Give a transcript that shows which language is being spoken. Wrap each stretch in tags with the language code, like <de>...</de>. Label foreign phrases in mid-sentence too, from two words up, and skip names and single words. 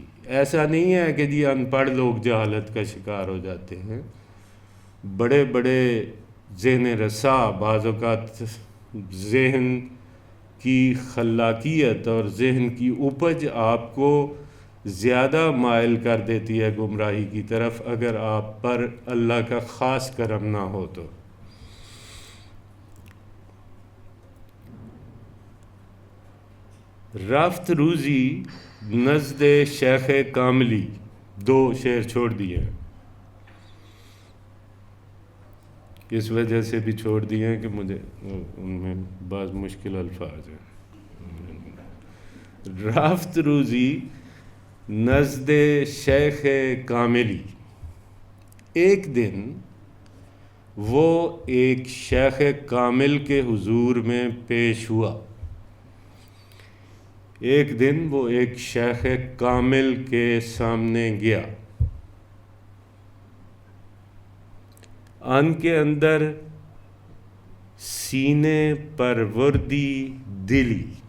<ur>ایسا نہیں ہے کہ جی ان پڑھ لوگ جہالت کا شکار ہو جاتے ہیں، بڑے بڑے ذہن رسا بعض اوقات ذہن کی خلاقیت اور ذہن کی اپج آپ کو زیادہ مائل کر دیتی ہے گمراہی کی طرف، اگر آپ پر اللہ کا خاص کرم نہ ہو تو۔</ur> <fa>رفت روزی نزد شیخ کاملی،</fa> <ur>2 شعر چھوڑ دیے ہیں، اس وجہ سے بھی چھوڑ دیے ہیں کہ مجھے ان میں بعض مشکل الفاظ ہیں۔</ur> <fa>رفت روزی نزد شیخ کاملی،</fa> <ur>ایک دن وہ ایک شیخ کامل کے حضور میں پیش ہوا۔ ایک دن وہ ایک شیخ کامل کے سامنے گیا، ان کے اندر</ur> <fa>سینے پروردی دلی۔</fa>